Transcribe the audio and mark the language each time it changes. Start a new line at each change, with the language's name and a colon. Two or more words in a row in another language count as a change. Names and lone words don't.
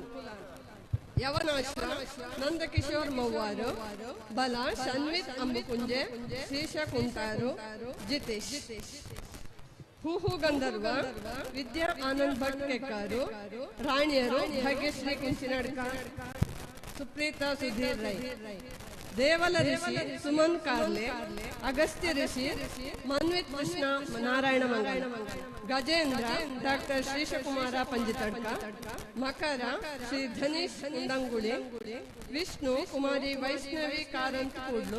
Kannada: ಯವನಾಶ್ರ ನಂದಕಿಶೋರ್ ಮವ್ವಾರು, ಬಲ ಶನ್ವಿತ್ ಅಂಬುಕುಂಜೆ, ಶ್ರೀಶ ಕುಂಟಾರು ಜಿತೇಶ್. ಹೂಹು ಗಂಧರ್ವ ವಿದ್ಯಾ ಆನಂದ್ ಭಟ್ ಕೆಕ್ಕಾರು. ರಾಣಿಯರು ಭಾಗ್ಯಶ್ರೀ ಕುಂಚಿನಡ್ಕ, ಸುಪ್ರೀತಾ ಸುಧೀರ್ ರೈ. ದೇವಲ ಋಷಿ ಸುಮನ್ ಕಾರ್ಲೆ, ಅಗಸ್ತ್ಯ ಋಷಿ ಮನ್ವಿತ್ ಕೃಷ್ಣ ನಾರಾಯಣ ಮಂಗಳ. ಗಜೇಂದ್ರ ಡಾಕ್ಟರ್ ಶ್ರೀಶಕುಮಾರ ಪಂಜಿತಡ್ಕ. ಮಕರ ಶ್ರೀ ಧನೀಶ್ ಕುಂದಂಗುಳಿ. ವಿಷ್ಣು ಕುಮಾರಿ ವೈಷ್ಣವಿ ಕಾರಂತ್ ಕೂಡ್ಲು.